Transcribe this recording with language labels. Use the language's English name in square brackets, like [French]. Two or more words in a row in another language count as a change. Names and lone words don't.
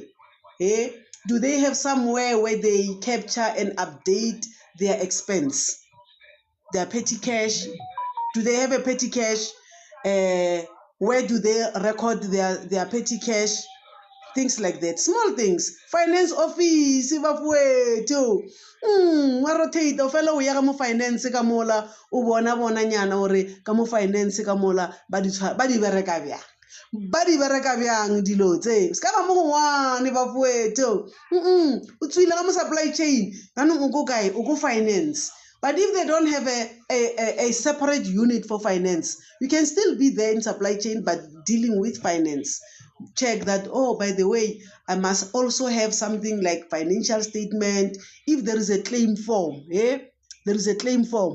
[English] Do they have somewhere where they capture and update their expense, their petty cash? Do they have a petty cash? Where do they record their petty cash? Things like that, small things. Finance office [Northern Sotho] bafowethu wa rotate o fela o ya ka mo finance ka mola o bona nyana gore ka mo finance ka mola ba di bereka bjang dilo tse se ka ba mo go ngwane bafowethu o tswile ka mo [English] supply chain [Northern Sotho] yanong o go kae o go finance. [English] But if they don't have a separate unit for finance, you can still be there in supply chain but dealing with finance. Check that, oh, by the way, I must also have something like financial statement. If there is a claim form, there is a claim form.